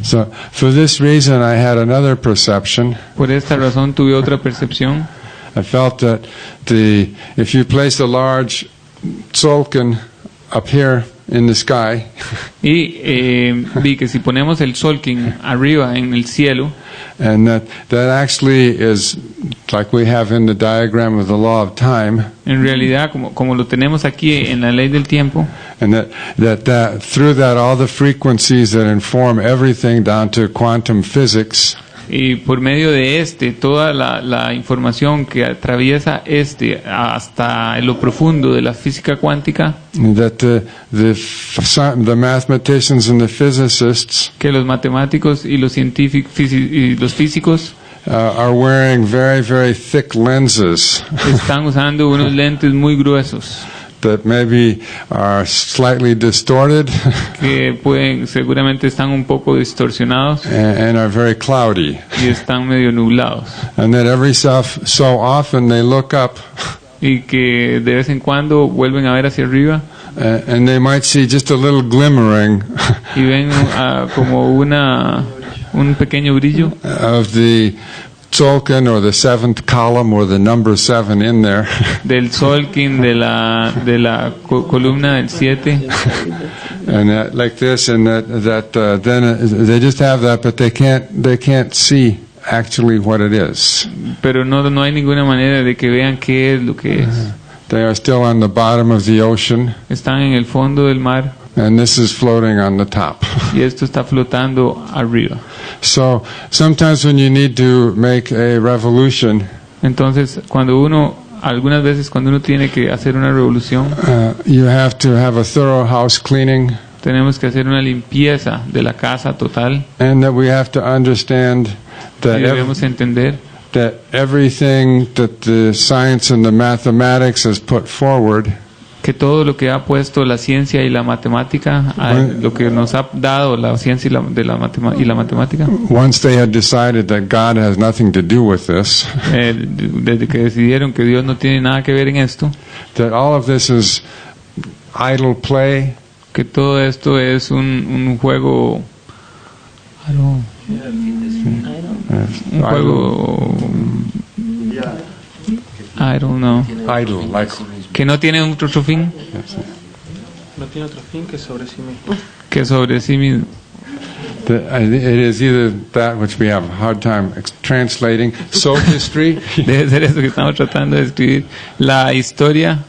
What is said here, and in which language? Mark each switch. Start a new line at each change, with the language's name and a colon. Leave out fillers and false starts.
English: So for this reason I had another perception.
Spanish: Por esta razón tuve otra percepción.
English: I felt that if you place a large tzolkin up here in the sky,
Spanish: y vi que si ponemos el tzolkin arriba en el cielo,
English: and that actually is like we have in the diagram of the law of time,
Spanish: en realidad como lo tenemos aquí en la ley del tiempo,
English: and that through that all the frequencies that inform everything down to quantum physics,
Spanish: y por medio de toda la información que atraviesa hasta lo profundo de la física cuántica,
English: that the mathematicians and the physicists
Spanish: que los matemáticos y los científicos y los físicos
English: are wearing very, very thick lenses
Spanish: están usando unos lentes muy gruesos
English: that maybe are slightly distorted
Spanish: que seguramente están un poco distorsionados
English: and are very cloudy,
Spanish: y están medio nublados,
English: and that every so often they look up
Spanish: y que de vez en cuando vuelven a ver hacia arriba
English: and they might see just a little glimmering
Spanish: y ven como un pequeño brillo
English: of the tzolkin or the 7th column or the number 7 in there.
Spanish: Del tzolkin de la columna del 7.
English: And like this, and then they just have that, but they can't see actually what it is.
Spanish: Pero no hay ninguna manera de que vean qué es lo que es.
English: They are still on the bottom of the ocean.
Spanish: Están en el fondo del mar.
English: And this is floating on the top.
Spanish: Y esto está flotando arriba.
English: So sometimes when you need to make a revolution,
Spanish: entonces algunas veces cuando uno tiene que hacer una revolución,
English: you have to have a thorough house cleaning.
Spanish: Tenemos que hacer una limpieza de la casa total.
English: And that we have to understand that
Spanish: debemos entender
English: that everything that the science and the mathematics has put forward,
Spanish: que todo lo que ha puesto la ciencia y la matemática, lo que nos ha dado la ciencia y la matemática,
English: once they had decided that God has nothing to do with this,
Spanish: desde que decidieron que Dios no tiene nada que ver en esto,
English: that all of this is idle play,
Spanish: que todo esto es un juego, un juego,
English: I don't know, idle, like
Spanish: que no tiene otro fin, no tiene otro fin que sobre sí mismo. Que sobre sí mismo.
English: It is either that which we have a hard time translating, sophistry.
Spanish: Debe ser eso que estamos tratando de escribir, la historia.